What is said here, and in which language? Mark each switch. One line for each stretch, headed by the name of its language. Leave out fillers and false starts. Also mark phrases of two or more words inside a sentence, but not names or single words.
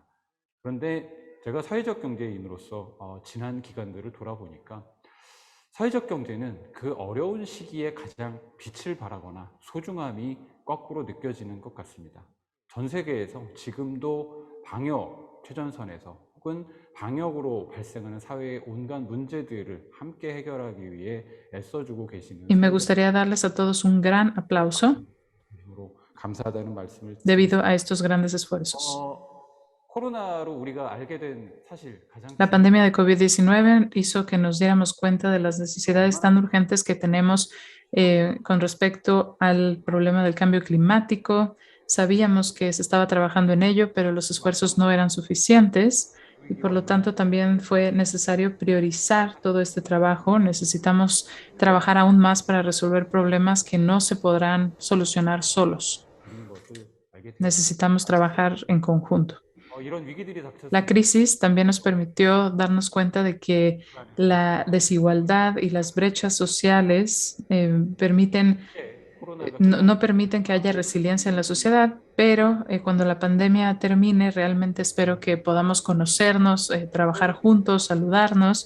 Korean: 그런데 제가 사회적 경제인으로서 지난 기간들을 돌아보니까 사회적 경제는 그 어려운 시기에 가장 빛을 발하거나 소중함이 거꾸로 느껴지는 것 같습니다. 전 세계에서 지금도 방역 최전선에서 혹은 방역으로 발생하는 사회의 온갖 문제들을 함께 해결하기 위해 애써주고 계시는
Spanish: Y me gustaría darles a todos un gran aplauso
Korean: 감사하다는 말씀을
Spanish: debido a estos grandes esfuerzos.
Korean: 코로나로 우리가 알게 된 사실 가장
Spanish: La pandemia de COVID-19 hizo que nos diéramos cuenta de las necesidades tan urgentes que tenemos con respecto al problema del cambio climático. Sabíamos que se estaba trabajando en ello, pero los esfuerzos no eran suficientes y por lo tanto también fue necesario priorizar todo este trabajo. Necesitamos trabajar aún más para resolver problemas que no se podrán solucionar solos. Necesitamos trabajar en conjunto.
Korean: 이런 위기들이 닥쳤을
Spanish: La crisis también nos permitió darnos cuenta de que la desigualdad y las brechas sociales no permiten que haya resiliencia en la sociedad, pero cuando la pandemia termine, realmente espero que podamos conocernos, trabajar juntos, saludarnos.